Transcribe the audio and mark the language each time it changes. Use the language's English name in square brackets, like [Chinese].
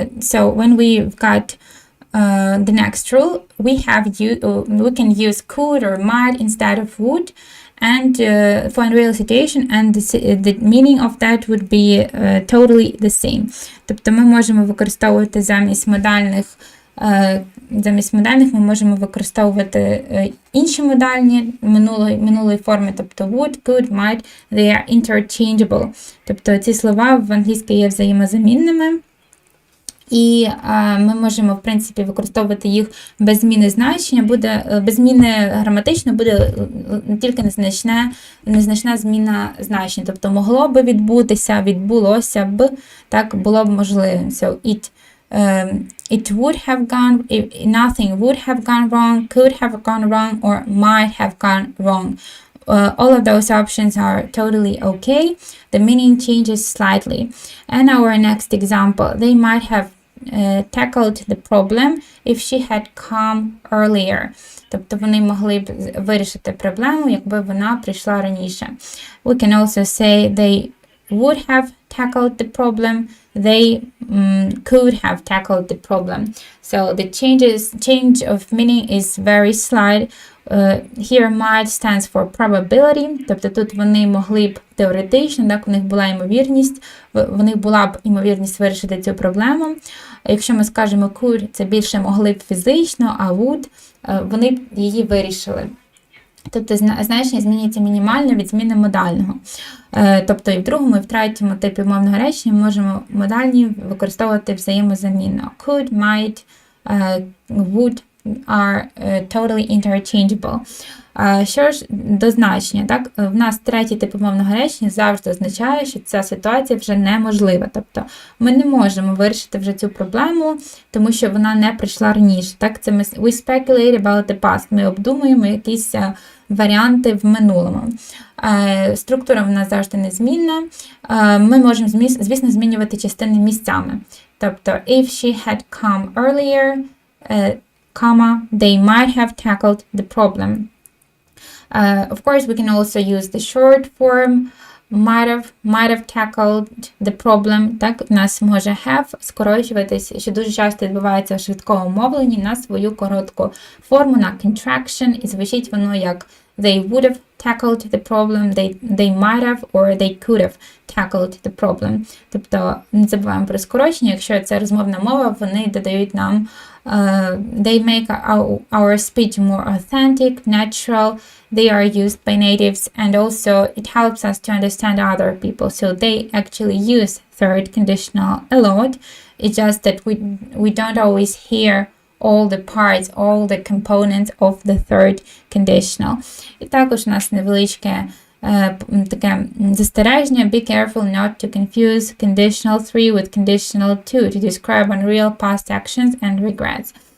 [English] So when we've got the next rule, we can use could or might instead of would, and for unreal situation, and the meaning of that would be totally the same. [Ukrainian] Тобто ми можемо використовувати замість модальних ми можемо використовувати інші модальні минулої форми, тобто would, could, might, [English] they are interchangeable. [Ukrainian] Тобто ці слова в англійській є взаємозамінними. І ми можемо, в принципі, використовувати їх без зміни значення, без зміни граматично буде тільки незначна зміна значення. Тобто могло би відбутися, відбулося б, так, було б можливим. [English] So it would have gone, nothing would have gone wrong, could have gone wrong, or might have gone wrong. All of those options are totally okay. The meaning changes slightly. And our next example, they might have tackled the problem if she had come earlier. [Ukrainian] Тобто вони могли б вирішити проблему, якби вона прийшла раніше. [English] We can also say they would have tackled the problem, they could have tackled the problem. So the change of meaning is very slight. Here might stands for probability, [Ukrainian] тобто тут вони могли б теоретично, так, у них була ймовірність, в них була б ймовірність вирішити цю проблему. Якщо ми скажемо could, це більше могли б фізично, а would, вони б її вирішили. Тобто значення змінюється мінімально від зміни модального. Тобто і в другому, і в третьому типі мовного речення ми можемо модальні використовувати взаємозамінно. [English] Could, might, would are totally interchangeable. [Ukrainian] Що ж до значення, так? В нас третій тип мовного речення завжди означає, що ця ситуація вже неможлива. Тобто ми не можемо вирішити вже цю проблему, тому що вона не прийшла раніше. Так? Це [English] we speculate about the past. [Ukrainian] Ми обдумуємо якісь варіанти в минулому. Структура в нас завжди незмінна. Ми можемо, звісно, змінювати частини місцями. Тобто, [English] if she had come earlier, they might have tackled the problem. Of course, we can also use the short form, might have tackled the problem. [Ukrainian] Так, в нас може have скорочуватись, що дуже часто відбувається в швидкому мовленні, на свою коротку форму, на contraction, і звучить воно як [English] they would have tackled the problem, [Ukrainian] they might have, or they could have tackled the problem. Тобто, не забуваємо про скорочення, якщо це розмовна мова, вони додають нам [English] they make our speech more authentic, natural, they are used by natives, and also it helps us to understand other people. So they actually use third conditional a lot. It's just that we don't always hear all the parts, all the components of the third conditional. [Ukrainian] І також у нас невеличке таке застереження. [English] Be careful not to confuse conditional 3 with conditional 2 to describe unreal past actions and regrets.